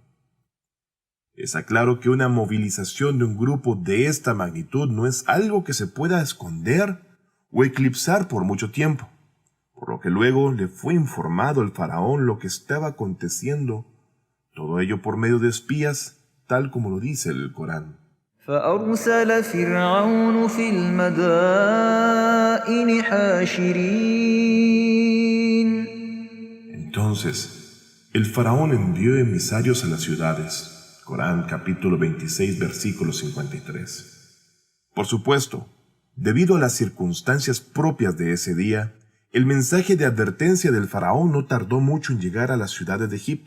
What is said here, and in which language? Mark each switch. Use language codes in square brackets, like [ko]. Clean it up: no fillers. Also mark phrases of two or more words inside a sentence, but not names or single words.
[es] Está claro que una movilización de un grupo de esta magnitud no es algo que se pueda esconder o eclipsar por mucho tiempo, por lo que luego le fue informado al faraón lo que estaba aconteciendo, todo ello por medio de espías, tal como lo dice el Corán. [ar] فأرسل فرعون في المدائن حاشرين. [es] Entonces, el faraón envió emisarios a las ciudades. Corán, capítulo 26, versículo 53. Por supuesto, debido a las circunstancias propias de ese día, el mensaje de advertencia del faraón no tardó mucho en llegar a las ciudades de Egipto.